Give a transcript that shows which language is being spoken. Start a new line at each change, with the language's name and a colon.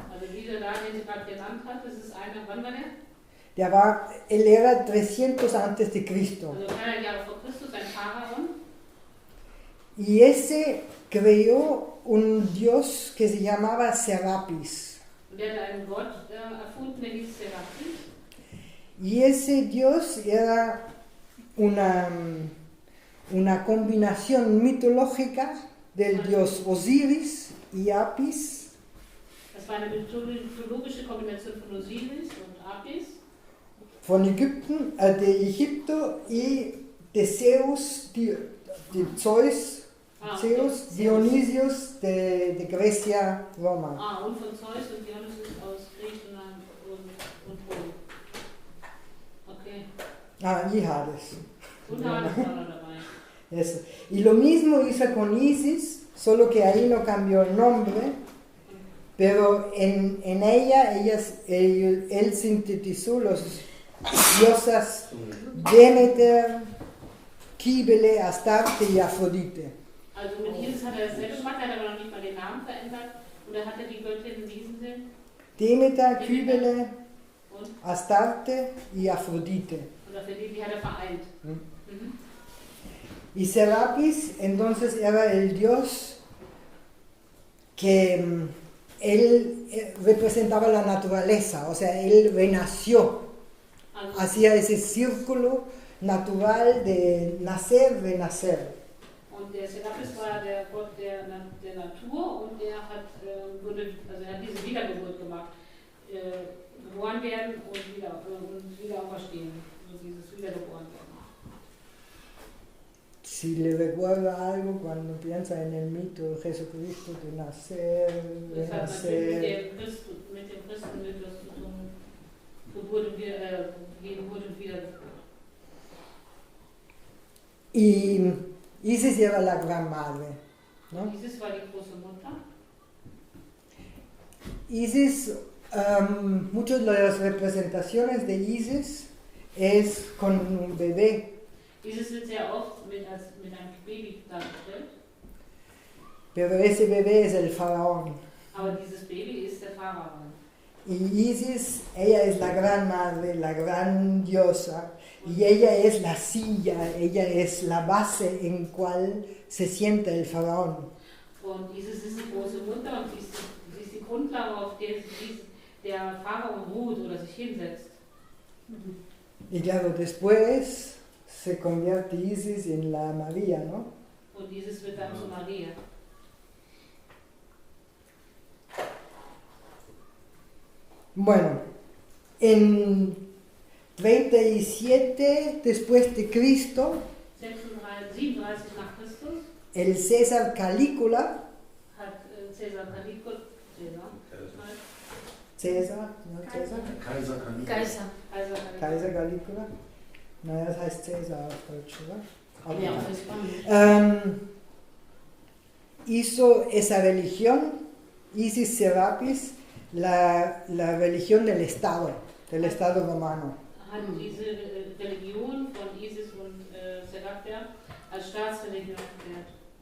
German: Also dieser da, den sie gerade genannt hat, das ist einer, wann war der?
Spanish: Él era 300 antes de Cristo.
German: Also 300 Jahre vor Christus, ein Pharaon.
Spanish: Y ese creó un dios que se llamaba Serapis.
German: Und der hat einen Gott erfunden, der hieß Serapis.
Spanish: Y ese dios era una combinación mitológica del dios Osiris y Apis,
German: Das war eine mythologische Kombination von Osiris und Apis.
Spanish: de Egipto y de Zeus, de Zeus, Zeus, Dionisios de Grecia, Roma.
German: Und von Zeus und Dionysus aus Griechenland und Rom. Okay.
Spanish: Y Hades.
German: Und Hades war noch dabei.
Spanish: Eso. Y lo mismo hizo con Isis, solo que ahí no cambió el nombre, pero en ella él sintetizó los diosas Demeter, Cybele, Astarte y Afrodite.
German: Also mit Isis hat er dasselbe gemacht, er hat aber noch nicht mal den Namen verändert. Und er hatte die Göttinnen, wie hießen sie? Demeter, Cybele, Und?
Spanish: Astarte y Afrodite.
German: Und dafür die hat er vereint. Mhm.
Spanish: Y Serapis entonces era el dios que él representaba la naturaleza, o sea, él renació,
German: Also,
Spanish: hacía ese círculo natural de nacer, renacer.
German: und der Serapis war der Gott der Natur und er hat, er hat diese Wiedergeburt gemacht. Geboren werden und wieder auferstehen. Also dieses Wiedergeboren werden.
Spanish: Si le recuerda algo cuando piensa en el mito de Jesucristo de nacer,
German: Das hat natürlich
Spanish: renacer.
German: mit dem Christenmythos zu tun. Geburt und Wiedergeburt.
Spanish: Y Isis era la gran madre, ¿no?
German: Isis war die große Mutter.
Spanish: Isis, muchas de las representaciones de Isis es con un bebé,
German: Isis wird sehr oft mit einem Baby dargestellt.
Spanish: pero ese bebé es el faraón.
German: Aber dieses Baby ist der Pharaon.
Spanish: Y Isis, ella es la gran madre, la gran diosa, y ella es la silla, ella es la base en cual se sienta el faraón.
German: Und Isis ist die große Mutter und sie ist die Grundlage, auf der der Pharaon ruht oder sich hinsetzt.
Spanish: Y claro, después se convierte Isis en la María, ¿no?
German: Und Isis wird dann zu Maria.
Spanish: Bueno, en 37 después de Cristo,
German: 37 nach Christus
Spanish: el César Calígula,
German: hat Caesar Caligula,
Spanish: César, ¿no? César,
German: Kaiser kann nicht. Kaiser Calígula, naja, das heißt César auf Deutsch, oder? Okay. Ja, auf Spanisch.
Spanish: Hizo esa religión, Isis Serapis, la religión del Estado romano.
German: hat diese Religion von Isis und Serapia als Staatsreligion erklärt.